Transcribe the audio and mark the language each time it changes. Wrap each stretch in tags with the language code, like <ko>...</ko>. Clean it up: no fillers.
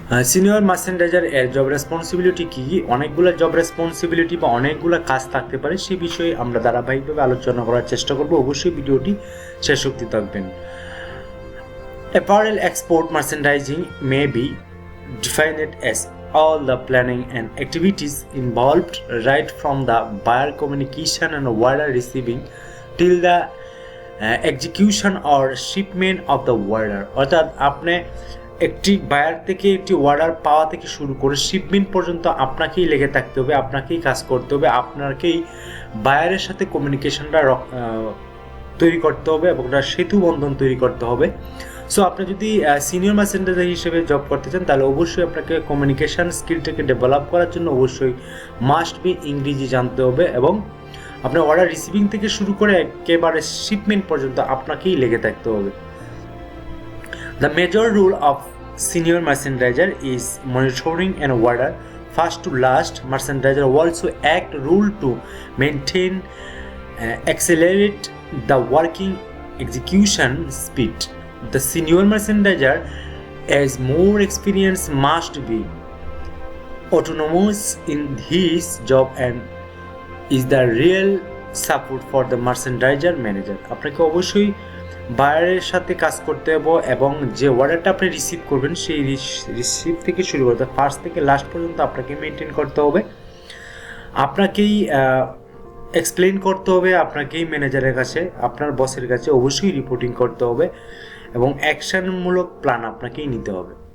<bn>Senior merchandiser এর job responsibility কী কী, অনেকগুলো job responsibility বা অনেকগুলো কাজ থাকতে পারে, সে বিষয়ে আমরা ধারাবাহিকভাবে আলোচনা করার চেষ্টা করব। অবশ্যই ভিডিওটি শেষ অবধি থাকবেন।</bn> <en>Apparel export merchandising may be defined as all the planning and activities involved right from the buyer communication and order receiving till the execution or shipment of the order।</en> <bn>অর্থাৎ আপনি একটি বায়ার থেকে একটি অর্ডার পাওয়া থেকে শুরু করে shipment পর্যন্ত আপনাকেই লেগে থাকতে হবে, আপনাকেই কাজ করতে হবে, আপনাকেই বায়ারের সাথে কমিউনিকেশনটা তৈরি করতে হবে এবং একটা সেতু বন্ধন তৈরি করতে হবে। সো আপনি যদি সিনিয়র মার্চেন্ডাইজার হিসেবে জব করতে চান তাহলে অবশ্যই আপনাকে কমিউনিকেশন স্কিলটাকে ডেভেলপ করার জন্য অবশ্যই মাস্ট বি ইংরেজি জানতে হবে, এবং আপনার অর্ডার রিসিভিং থেকে শুরু করে একেবারে শিপমেন্ট পর্যন্ত আপনাকেই লেগে থাকতে হবে।</bn> <en>The major role of senior merchandiser is monitoring and order first to last. Merchandiser also act role to maintain, accelerate the working execution speed. The senior merchandiser as more experience must be autonomous in his job and is the real support for the merchandiser manager.</en> <bn>আপনাকে অবশ্যই বায়ারের সাথে কাজ করতে হবে এবং যে অর্ডারটা আপনি রিসিভ করবেন সেই রিসিভ থেকে শুরু করতে ফার্স্ট থেকে লাস্ট পর্যন্ত আপনাকে মেনটেন করতে হবে, আপনাকেই এক্সপ্লেন করতে হবে, আপনাকেই ম্যানেজারের কাছে আপনার বসের কাছে অবশ্যই রিপোর্টিং করতে হবে এবং অ্যাকশনমূলক প্ল্যান আপনাকেই নিতে হবে।</bn>